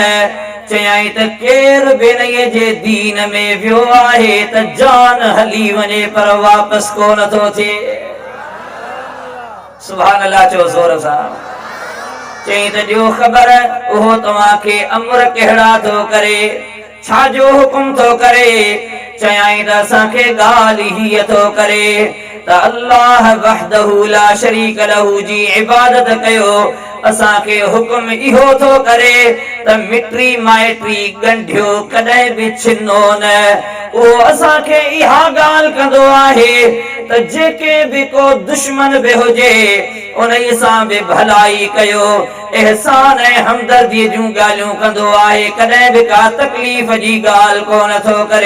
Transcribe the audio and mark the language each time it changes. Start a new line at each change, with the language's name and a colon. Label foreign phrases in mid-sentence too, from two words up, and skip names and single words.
Sindhi: चयाई त केर बि इन जे दीन में वियो आहे त जान हली वञे पर वापसि को नथो थिए।
Arabic: سبحان الله
Sindhi: चओ ज़ोर सां। चई त ॾियो ख़बर, उहो तव्हांखे अमर कहिड़ा थो करे, छा जो हुकुम थो करे? चयाई त असांखे ॻाल्हि हीअ थो करे त
Arabic: الله وحده لا شريك له
Sindhi: जी इबादत कयो। असांखे हुकुम इहो थो करे त मिट्री माइट्री ॻंढियो कॾहिं बि छिनो न। उहो असांखे इहा ॻाल्हि कंदो आहे त जेके बि को दुश्मन बि हुजे उन सां बि भलाई कयो, एहसान ऐं हमदर्दी जूं ॻाल्हियूं कंदो आहे, कॾहिं बि का तकलीफ़ जी ॻाल्हि कोन थो करे।